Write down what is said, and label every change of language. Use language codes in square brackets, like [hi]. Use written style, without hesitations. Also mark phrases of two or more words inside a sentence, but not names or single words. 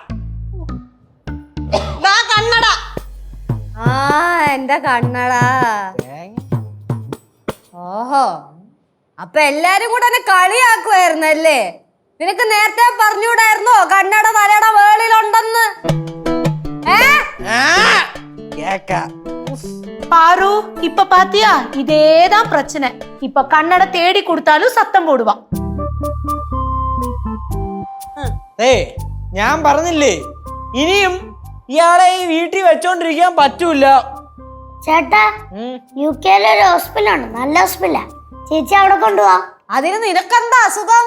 [ml] കണ്ണട. ആ, എന്റെ കണ്ണട. ഓഹോ, അപ്പൊ എല്ലാരും കൂടെ എന്നെ കളിയാക്കുവായിരുന്നല്ലേ? നിനക്ക് നേരത്തെ പറഞ്ഞുകൂടായിരുന്നോ കണ്ണട തലയുടെ വേളിലുണ്ടെന്ന്? [ta] பாரு, இப்ப பாத்தியா, இதேதான் பிரச்சனை. இப்ப கண்ணட தேடி கொடுத்தாலும் சத்தம் போடுவா. [ml] ഞാൻ പറഞ്ഞില്ലേ, ഇനിയും ഇയാളെ ഈ വീട്ടിൽ വെച്ചോണ്ടിരിക്കാൻ പറ്റൂല. ചേട്ടാ, യുകെയിലെ ഒരു ഹോസ്പിറ്റലുണ്ട്, നല്ല ഹോസ്പിറ്റലാ. ചേച്ചി അവിടെ കൊണ്ടുപോവാ. അതിന് നിനക്കെന്താ അസുഖം?